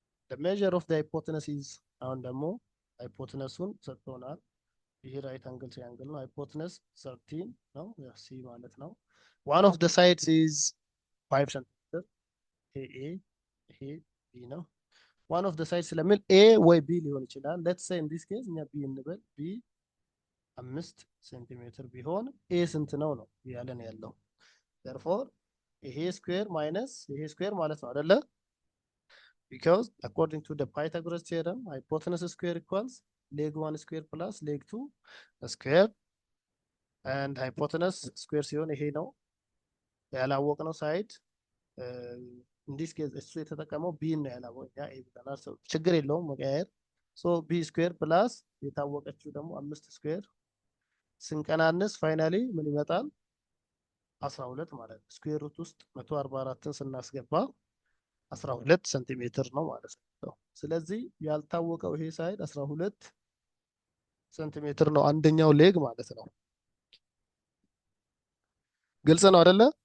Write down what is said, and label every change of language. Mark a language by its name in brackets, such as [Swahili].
[English] The measure of the hypotenuse is [Amharic] አሁን ደግሞ ሃይፖተነሱን ሰጥቶናል። ይሄ right angle triangle ነው። hypotenuse 13 ነው፣ ሲ ማለት ነው። [English] one of the sides is 5 cm። [Amharic] ይሄ a ይሄ b ነው። [English] one of the sides [Amharic] ስለሚል a ወይ b ሊሆን ይችላል። [English] let's say in this case [Amharic] እኛ b እንበል። b 5 ሴንቲሜትር ቢሆን a ስንት ነው ነው ያለን ያለው። therefore ይሄ ስኩዌር ማይነስ ይሄ ስኩዌር ማለት ነው አይደለ? [English] because according to the Pythagoras theorem, hypotenuse square equals leg 1 square plus leg 2 square, and hypotenuse square [Amharic] ሲሆን ይሄ ነው ያላወቅነው ሳይድ። [English] in this case [Amharic] እሱ የተጠቀመው b ነው ያላወቅነው፣ ያ a ብለናል። ችግር የለውም መቀያየር። [English] so b square plus [Amharic] የታወቀችው ደግሞ 5 ስኩዌር ስንቀናንስ ፋይናሊ ምን ይመጣል? 12 ማለት ነው። ስኩዌር ሩት ውስጥ 144ን ስናስገባ 12 ሴንቲሜትር ነው ማለት ነው። ስለዚህ ያልታወቀው ይሄ ሳይድ 12 ሴንቲሜትር ነው፣ አንደኛው ሌግ ማለት ነው። ግልጽ ነው አይደለ?